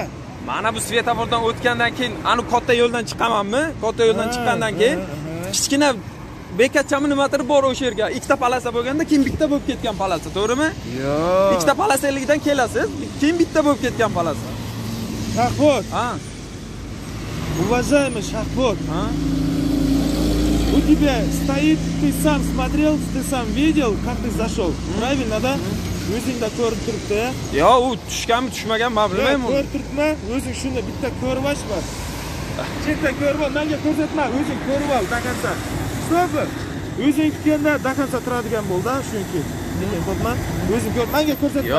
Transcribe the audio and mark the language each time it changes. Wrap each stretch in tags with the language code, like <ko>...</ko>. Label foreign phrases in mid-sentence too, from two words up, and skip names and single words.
<uz>Mana bu svetofordan o'tgandan keyin ani katta yo'ldan chiqamanmi? Katta yo'ldan chiqqandan keyin kichkina bekatchami nimadir bor o'sha yerga. Ikkita palasa bo'lganda keyin bitta bo'lib ketgan palasa, to'g'rimi? Yo'q. Ikkita palasaligidan kelasiz, keyin bitta bo'lib ketgan palasa. Shahbod. Ha.</uz> <ru>Уважаемый Шахбод,</ru> <uz>Ha?</uz> <ru>у тебя стоит, ты сам смотрел, ты сам видел, как ты зашел. Правильно, да?</ru> <uz>O'zingda ko'rib turibdi. Yo, u tushganmi, tushmagan men bilmayman. Ko'rib turibman, o'zing shuni bitta ko'rib olishma. Chetdan ko'rib ol, menga ko'rsatma, o'zing ko'rib ol, dakansa. Stop. O'zing kutganda dakansa turadigan bo'ldi, shunki. Lekin qo'rqma, o'zing ko'r, menga ko'rsatma.</uz>